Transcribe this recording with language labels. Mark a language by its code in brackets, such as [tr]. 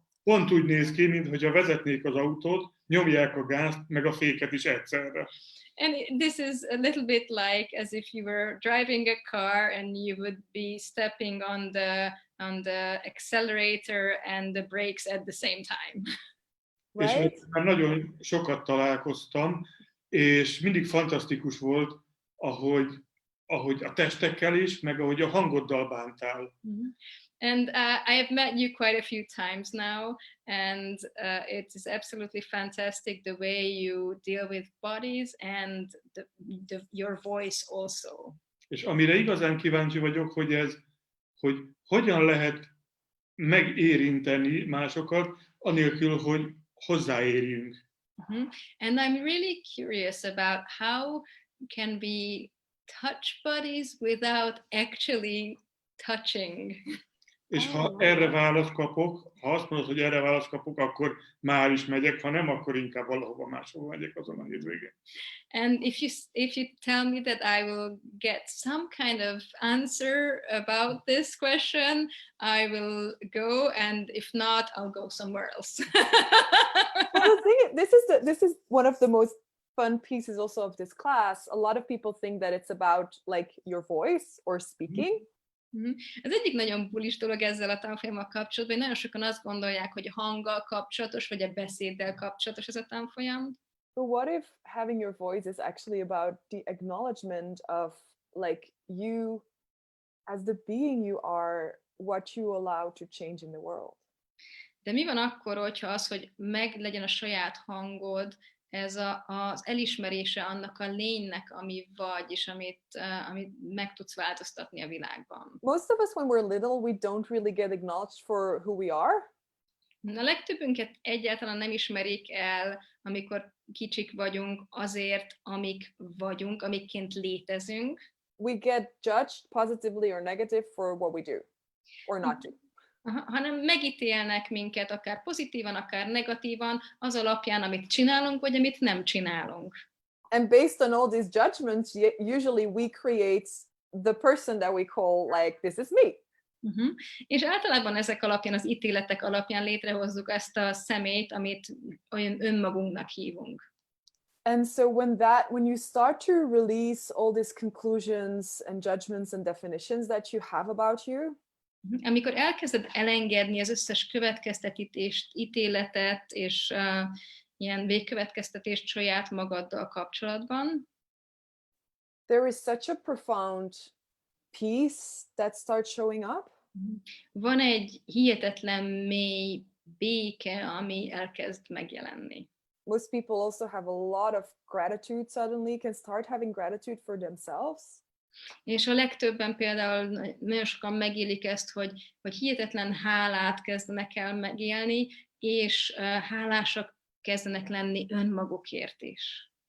[hu] Pont úgy néz ki, mintha vezetnék az autót, nyomják a gázt, meg a féket is egyszerre. [en] And this is a little bit like as if you were driving a car and you would be stepping on the accelerator and the brakes at the same time. Right? [hu] És már nagyon sokat találkoztam, és mindig fantasztikus volt, ahogy a testekkel is, meg ahogy a hangoddal bántál. [en] And I have met you quite a few times now, and it is absolutely fantastic the way you deal with bodies and your voice also. [hu] És amire igazán kíváncsi vagyok, hogy hogyan lehet megérinteni másokat, anélkül, hogy hozzáérjünk. [en] And I'm really curious about how can we touch bodies without actually touching. [hu] És ha erre választ kapok, ha azt mondod, hogy erre választ kapok, akkor már is megyek, ha nem, akkor inkább valahova máshova megyek azon a hétvégén. [en] And if you tell me that I will get some kind of answer about this question, I will go, and if not, I'll go somewhere else. Well, the thing this is one of the most fun pieces also of this class. A lot of people think that it's about like your voice or speaking. [hu] Az egyik nagyon bulis dolog ezzel a tanfolyammal kapcsolatban, hogy nagyon sokan azt gondolják, hogy a hanggal kapcsolatos, vagy a beszéddel kapcsolatos ez a tanfolyam. [en] But what if having your voice is actually about the acknowledgement of like you as the being you are, what you allow to change in the world? [hu] De mi van akkor, hogyha az, hogy meg legyen a saját hangod, ez az elismerése annak a lénynek, ami vagy, és amit meg tudsz változtatni a világban. [en] Most of us, when we're little, we don't really get acknowledged for who we are. [hu] A legtöbbünket egyáltalán nem ismerik el, amikor kicsik vagyunk, azért, amik vagyunk, amikként létezünk. [en] We get judged positively or negative for what we do or not do. [hu] Hanem megítélnek minket akár pozitívan, akár negatívan, az alapján, amit csinálunk, vagy amit nem csinálunk. [en] And based on all these judgments, usually we create the person that we call like, this is me. [hu] És általában ezek alapján, az ítéletek alapján létrehozzuk ezt a személyt, amit olyan önmagunknak hívunk. [en] And so when you start to release all these conclusions and judgments and definitions that you have about you, [hu] amikor elkezded elengedni az összes következtetést, ítéletet és ilyen végkövetkeztetést saját magaddal kapcsolatban, [en] there is such a profound peace that starts showing up. [hu] Van egy hihetetlen mély béke, ami elkezd megjelenni. [en] Most people also have a lot of gratitude suddenly, can start having gratitude for themselves. [hu] És a legtöbben például nagyon sokan megélik ezt, hogy hihetetlen hálát kezdenek el megélni, és hálásak kezdenek lenni önmagukért is.